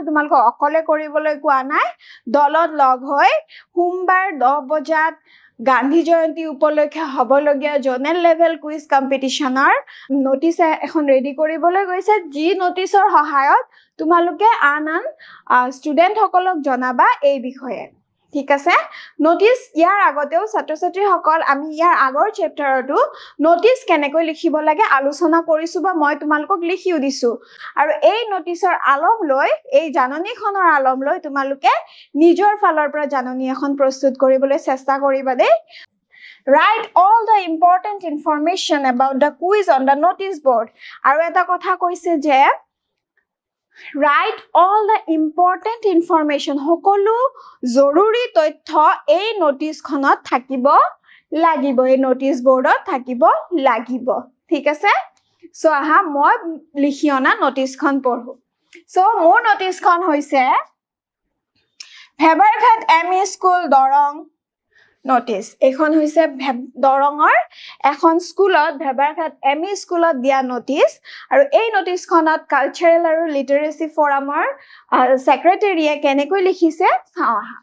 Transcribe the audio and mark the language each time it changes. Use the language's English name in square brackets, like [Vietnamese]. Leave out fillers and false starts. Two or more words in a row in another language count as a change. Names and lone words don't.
[Assamese] তোমালোকক অকলে কৰিবলৈ কোৱা নাই দলত লগ হৈ সোমবাৰ 10 বজাত গান্ধী জয়ন্তী উপলক্ষে হ'বলগীয়া [English] zonal level quiz competition [Assamese] নোটিস এখন ৰেডি কৰিবলৈ গৈছে যি নোটিসৰ সহায়ত তোমালোকে আন ষ্টুডেন্ট সকলক জনাবা এই বিষয়ে ঠিক আছে নোটিস ইয়াৰ আগতেও ছাত্ৰ-ছাত্ৰী সকল আমি ইয়াৰ আগৰ চেপ্টাৰটো নোটিস কেনেকৈ লিখিব লাগে আলোচনা কৰিছো বা মই তোমালোকক লিখিও দিছো আৰু এই নোটিসৰ আলম লৈ এই জাননীখনৰ আলম লৈ তোমালোকে নিজৰ ফালৰ পৰা জাননী এখন প্ৰস্তুত কৰিবলৈ চেষ্টা কৰিবা দেই [English] Write all the important information about the quiz on the notice board [Assamese] আৰু এটা কথা কৈছে যে [English] Write all the important information [Assamese] সকলো জৰুৰী তথ্য এই নোটিসখনত থাকিব লাগিব এই নোটিস বোৰ্ডত থাকিব লাগিব ঠিক আছে সো আহা মই লিখি অনা নোটিসখন পঢ়ো সো মোৰ নোটিসখন হৈছে ভেবাৰঘাট এমই স্কুল দৰং নোটিস এখন হৈছে দৰঙৰ এখন স্কুলত ভেবাৰঘাট এমই স্কুলত দিয়া নোটিস আৰু এই নোটিসখনত কালচাৰেল আৰু [English] literacy forum secretary [Assamese] কেনেকৈ লিখিছে চাও